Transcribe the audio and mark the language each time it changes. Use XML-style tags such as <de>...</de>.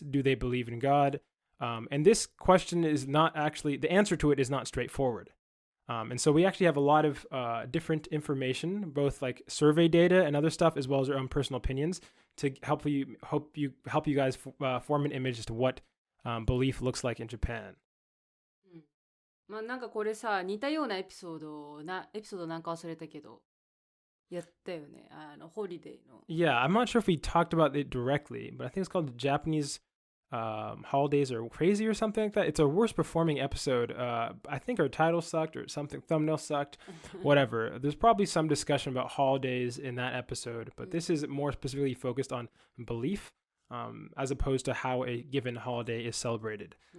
<en>Do they believe in God? And this question is not actually, the answer to it is not straightforward. And so we actually have a lot of different information, both like survey data and other stuff, as well as our own personal opinions, to help you guys form an image as to what belief looks like in Japan.</en> <ja>まあなんかこれさ、似たようなエピソードなんか忘れたけど、やったよね。ホリデーの。</ja> <en>Yeah, I'm not sure if we talked about it directly, but I think it's called Japanese holidays are crazy or something like that. It's our worst performing episode. I think our title sucked or something, thumbnail sucked, whatever. There's probably some discussion about holidays in that episode, but this is more specifically focused on belief, as opposed to how a given holiday is celebrated.</en>